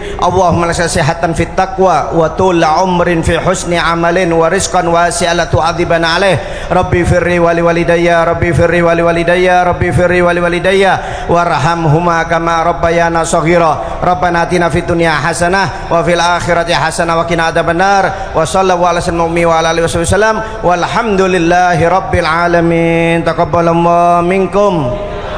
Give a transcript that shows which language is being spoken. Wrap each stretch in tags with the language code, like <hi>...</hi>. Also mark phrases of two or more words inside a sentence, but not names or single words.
<ar>اللهم لا صحة في التقوى وطول عمر في حسن عمل ورزقا واسعا لا تعذبنا عليه. رب فري ولي والدي رب فري ولي والدي رب فري ولي والدي وارحمهما كما ربيانا صغيرا. ربنا آتنا في الدنيا حسنة وفي الآخرة حسنة وقنا عذاب النار. وصلى الله على سيدنا وعلى آله وسلم والحمد لله رب العالمين. تقبل الله منكم.</ar>